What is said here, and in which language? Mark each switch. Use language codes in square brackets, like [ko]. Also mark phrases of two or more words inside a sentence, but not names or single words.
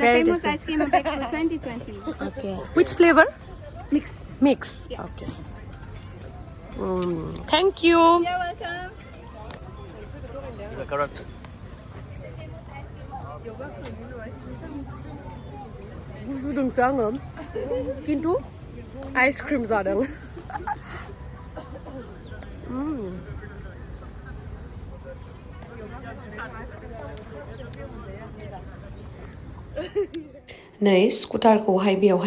[en] Very famous tasty. ice cream of Expo 2020. Okay. Which flavor? Mix. Mix. Yeah. Okay. Thank you. You're welcome. [brx] गुजुदोंसो आङो खिन्थु आइसक्रिम जादों नै स्कुटारखौहाय बेयावहाय